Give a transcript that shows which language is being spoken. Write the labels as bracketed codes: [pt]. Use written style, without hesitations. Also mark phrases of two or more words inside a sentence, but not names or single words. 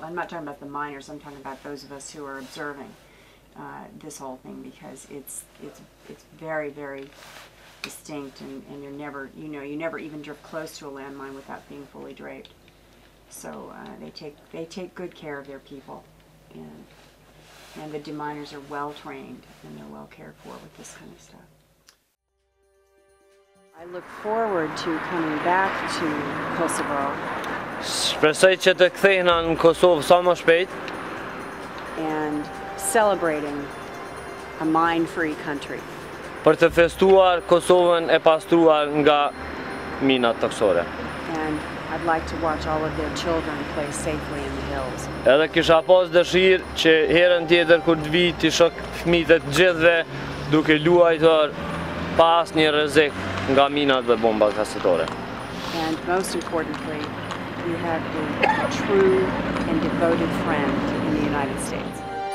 [en] I'm not talking about the miners. I'm talking about those of us who are observing this whole thing, because it's very, very distinct, and you're never you never even drift close to a landmine without being fully draped. So they take good care of their people, and the deminers are well trained and they're well cared for with this kind of stuff. I look forward to coming back to Kosovo. [sq] Shpresoj që të kthehena në Kosovë sa më shpejt. [en] And celebrating a mine-free country. [sq] Për të festuar Kosovën e pastruar nga minat toksore. [en] And I'd like to watch all of their children play safely in the hills. [sq] Edhe kisha pas dëshirë që herën tjetër kur të vi të shoh fëmijët e të gjithëve duke luajtur pa asnjë rrezik nga minat dhe bombat kasetore. [en] And most importantly, we have a true and devoted friend in the United States.